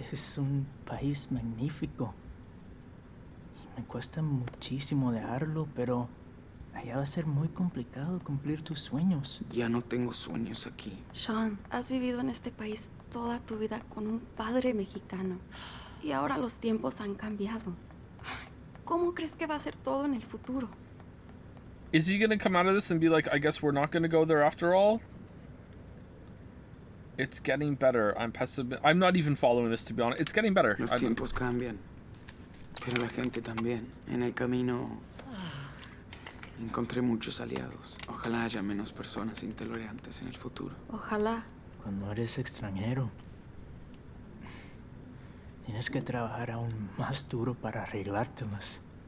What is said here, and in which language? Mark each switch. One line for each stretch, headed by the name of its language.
Spanish: Es un país magnífico y me cuesta muchísimo dejarlo, pero allá va a ser muy complicado cumplir tus sueños. Ya no tengo sueños aquí. Sean, has vivido en este país toda tu vida con un padre mexicano y ahora los tiempos han cambiado. ¿Cómo crees que va a ser todo en el futuro?
English: Is he gonna come out of this and be like, I guess we're not gonna go there after all? It's getting better. I'm not even following this, to be honest. It's getting better.
Spanish: Los tiempos cambian, pero la gente también. En el camino encontré muchos aliados. Ojalá haya menos personas intolerantes en el futuro. Ojalá. Cuando eres extranjero, tienes que trabajar aún más duro para arreglártelas.